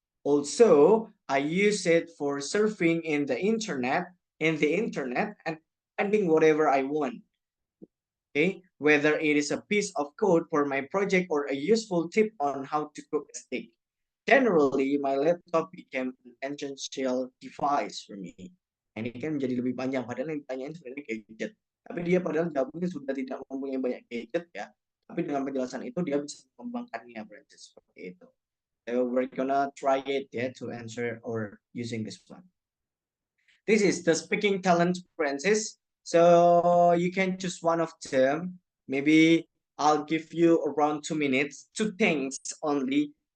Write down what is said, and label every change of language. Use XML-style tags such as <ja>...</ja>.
<en>Also, I use it for surfing in the internet and finding whatever I want. Okay, whether it is a piece of code for my project or a useful tip on how to cook a steak. Generally, my laptop became an essential device for me.</en> <id>Ini kan jadi lebih panjang, padahal yang ditanyain sebenarnya gadget. Tapi dia padahal jawabnya sudah tidak mempunyai banyak gadget ya. Tapi dengan penjelasan itu dia bisa mengembangkannya berarti seperti itu.</id> <en>So we're gonna try it ya to answer or using this one. This is the speaking talent, Francis. So you can choose one of them. Maybe I'll give you around 2 minutes, two things only.</en>